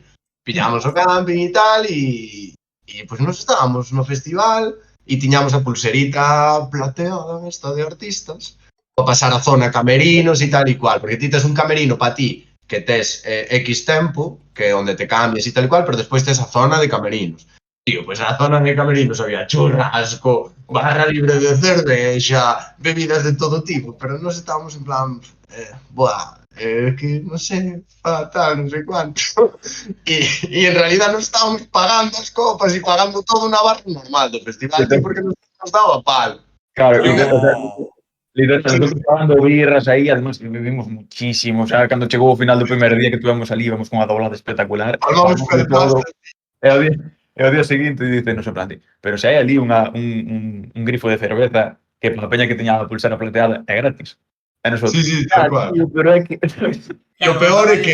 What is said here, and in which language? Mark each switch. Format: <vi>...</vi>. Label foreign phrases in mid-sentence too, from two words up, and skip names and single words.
<gl>Pillamos o camping e tal, e pois nos estábamos no festival e tiñamos a pulserita plateada esta de artistas para pasar a zona camerinos e tal e cual, porque ti tes un camerino para ti que tes X tempo, que é onde te cambias e tal e cual, pero despois tes a zona de camerinos. Tío, pues a zona de camerinos había churrasco, barra libre de cervexa, bebidas de todo tipo, pero nos estábamos en plan,</gl> <es>que no sé, tal, no sé cuánto. Y en realidad nos estábamos pagando</es> <gl>as copas</gl> <es>y pagando todo una barra normal</es> <gl>do festival,</gl> <es>tío, porque nos daba pal. Claro, Oh. literal, nosotros pagando birras aí, además que bebimos muchísimo, o sea,</es> <gl>cando chegou o final do primer día que tuvemos ali, íbamos con unha doblada espectacular, Vamos pagamos todo, e ao día seguinte dicenos en plan, pero se hai ali un grifo de cerveza que para a peña que tiña a pulsera plateada é gratis. E nosotros,</gl> <es>Sí, tal cual.</es> <gl>tío, pero é que... E o peor é que...</gl>